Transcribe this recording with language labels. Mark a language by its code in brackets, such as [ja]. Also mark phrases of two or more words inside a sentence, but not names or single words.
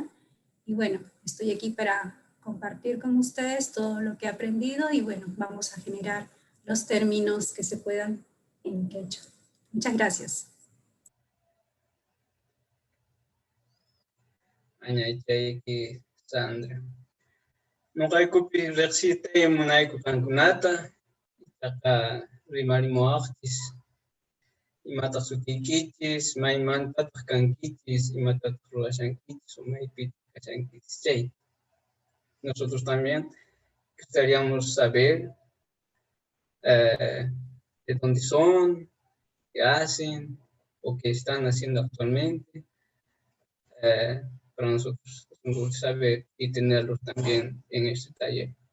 [es] Y bueno, estoy aquí para compartir con ustedes todo lo que he aprendido y bueno, vamos a generar los términos que se puedan en quechua. Muchas gracias. [qu] Añaychayki Sandra. Nuqaykupi riqsitay munayku kankunata, itaqa rimarimuwaqchis, imataq sutiykichis, maymantataq kankichis, imatataq ruwashankichis, o maypitaq kashankichis chay. [es] Nosotros también gustaríamos saber de dónde son, qué hacen o qué están haciendo actualmente. Para nosotros es un gusto saber y tenerlos también en este taller.